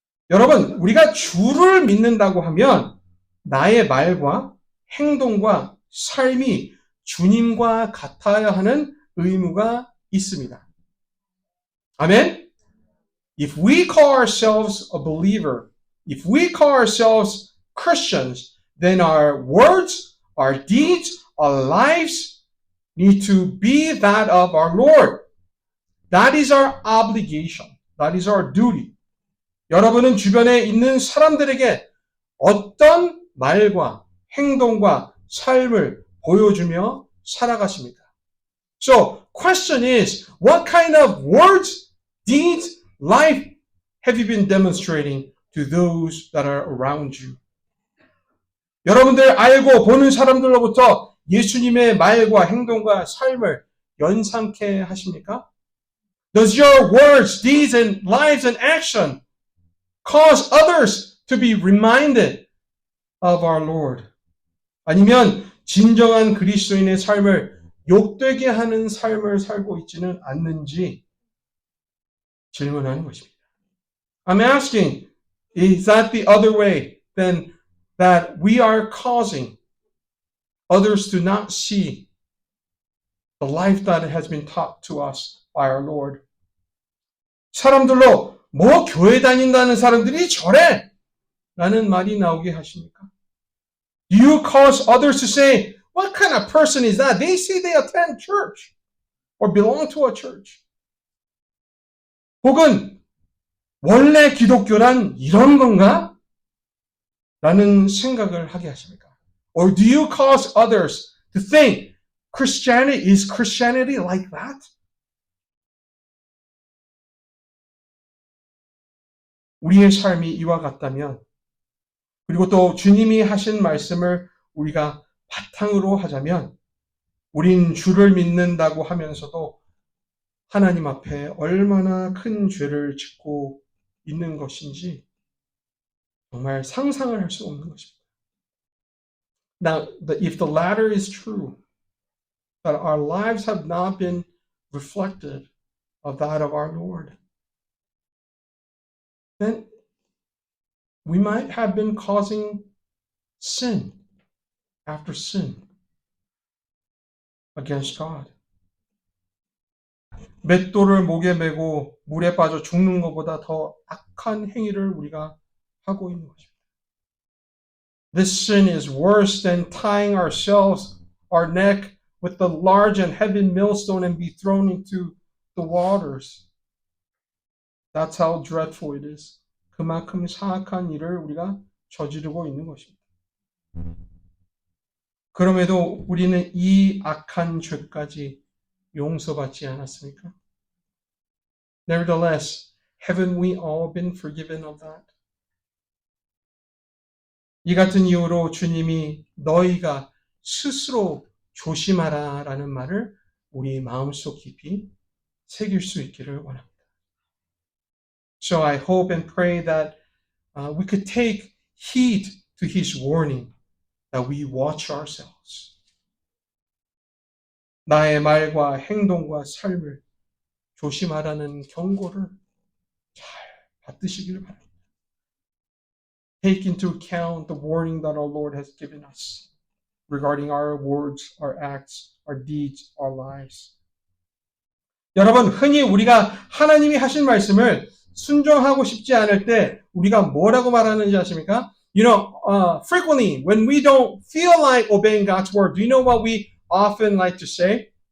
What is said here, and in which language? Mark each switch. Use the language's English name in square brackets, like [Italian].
[Korean] 여러분, 우리가 주를 믿는다고 하면 나의 말과 행동과 삶이 주님과 같아야 하는 의무가 있습니다. 아멘? [English] If we call ourselves a believer, if we call ourselves Christians, then our words, our deeds, our lives need to be that of our Lord. That is our obligation. That is our duty. [Korean] 여러분은 주변에 있는 사람들에게 어떤 말과 행동과 삶을 보여주며 살아가십니까? [English] So, question is, what kind of words, deeds, life have you been demonstrating to those that are around you? [Korean] 여러분들 알고 보는 사람들로부터 예수님의 말과 행동과 삶을 연상케 하십니까? [English] Does your words, deeds, and lives and action cause others to be reminded of our Lord? [Korean] 아니면 진정한 그리스도인의 삶을 욕되게 하는 삶을 살고 있지는 않는지 질문하는 것입니다. [English] I'm asking, is that the other way than that we are causing others to not see the life that has been taught to us by our Lord? [Korean] 사람들로 교회 다닌다는 사람들이 저래! 라는 말이 나오게 하십니까? [English] Do you cause others to say, what kind of person is that? They say they attend church or belong to a church. [Korean] 혹은 원래 기독교란 이런 건가? 라는 생각을 하게 하십니까? [English] Or do you cause others to think is Christianity like that? [Korean] 우리의 삶이 이와 같다면, 그리고 또 주님이 하신 말씀을 우리가 바탕으로 하자면, 우린 주를 믿는다고 하면서도 하나님 앞에 얼마나 큰 죄를 짓고 있는 것인지 정말 상상을 할 수 없는 것입니다. [English] Now, if the latter is true, that our lives have not been reflective of that of our Lord, then we might have been causing sin after sin against God. [Korean] 맷돌을 목에 메고 물에 빠져 죽는 것보다 더 악한 행위를 우리가 하고 있는 것입니다. [English] This sin is worse than tying our neck with the large and heavy millstone and be thrown into the waters. That's how dreadful it is. [Korean] 그만큼 사악한 일을 우리가 저지르고 있는 것입니다. 그럼에도 우리는 이 악한 죄까지 용서받지 않았습니까? [English] Nevertheless, haven't we all been forgiven of that? [Korean] 이 같은 이유로 주님이 너희가 스스로 조심하라 라는 말을 우리 마음속 깊이 새길 수 있기를 원합니다. [English] So I hope and pray that we could take heed to his warning that we watch ourselves. [Korean] 나의 말과 행동과 삶을 조심하라는 경고를 잘 받으시기를 바랍니다. [English] Take into account the warning that our Lord has given us regarding our words, our acts, our deeds, our lives. [Korean] 여러분, 흔히 우리가 하나님이 하신 말씀을 순종하고 싶지 않을 때 우리가 뭐라고 말하는지 아십니까? [English] You know, frequently when we don't feel like obeying God's word, do you know what we often like to say?